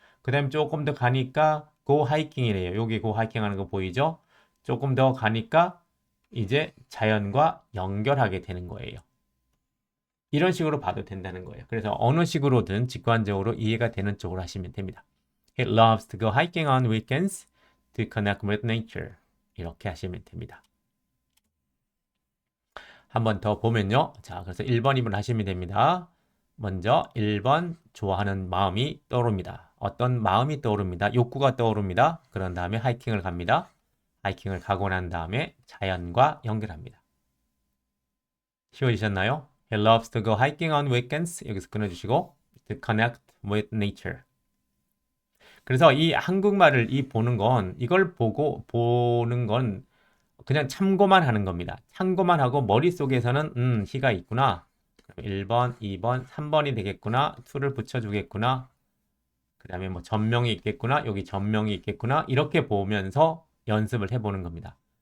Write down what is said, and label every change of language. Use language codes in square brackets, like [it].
[ko] 그 다음에 조금 더 가니까 [en] go hiking [ko] 이래요. 여기 go hiking 하는 거 보이죠? 조금 더 가니까 이제 자연과 연결하게 되는 거예요. 이런 식으로 봐도 된다는 거예요. 그래서 어느 식으로든 직관적으로 이해가 되는 쪽으로 하시면 됩니다. [en] He loves to go hiking on weekends to connect with nature. [ko] 이렇게 하시면 됩니다. 한 번 더 보면요. 자, 그래서 1번, 2번 하시면 됩니다. 먼저 1번 좋아하는 마음이 떠오릅니다. 어떤 마음이 떠오릅니다. 욕구가 떠오릅니다. 그런 다음에 하이킹을 갑니다. 하이킹을 가고 난 다음에 자연과 연결합니다. 쉬워지셨나요? [en] He loves to go hiking on weekends. [ko] 여기서 끊어주시고 [en] to connect with nature. [ko] 그래서 이 한국말을 보는 건 이걸 보고 보는 건 그냥 참고만 하는 겁니다. 참고만 하고 머릿속에서는 he가 있구나. 1번, 2번, 3번이 되겠구나. to를 붙여주겠구나. 그 다음에 뭐 전명이 있겠구나. 여기 전명이 있겠구나. 이렇게 보면서 연습을 해보는 겁니다.